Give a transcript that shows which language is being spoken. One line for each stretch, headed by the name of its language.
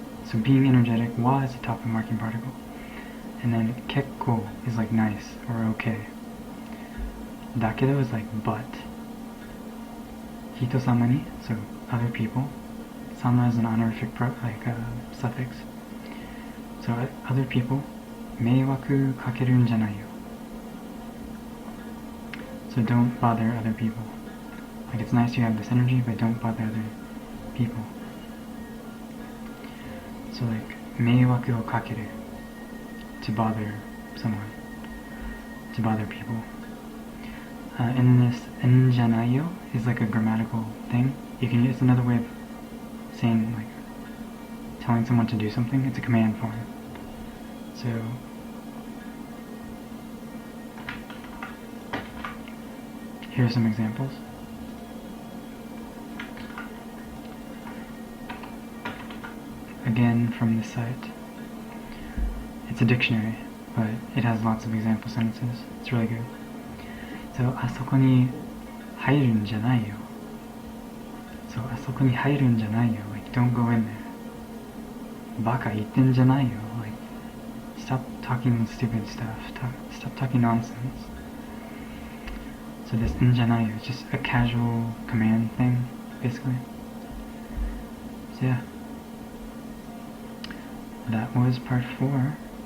English: So being energetic, wa is a topic marking particle. And then kekko is like nice or okay. Dakedo is like but.
Japanese: Hito sama ni,
English: so other people. Sama is an honorific suffix. So other people.
Japanese: Meiwaku kakeruんじゃないよ.
English: So don't bother other people. Like it's nice you have this energy, but don't bother other people. So like meiwaku o kakeru, to bother someone, to bother people. And this んじゃないよ is like a grammatical thing. You can use another way of saying like telling someone to do something. It's a command form. So here are some examples. Again from this site. It's a dictionary, but it has lots of example sentences. It's really good. So,
Japanese: あそこに入るんじゃないよ.So, あそこに入るんじゃないよ.
English: Like, don't go in there.
Japanese: バカ言ってんじゃないよ.
English: Like, stop talking stupid stuff. Stop talking nonsense. So this んじゃないよ is just a casual command thing, basically. So yeah. That was part 4.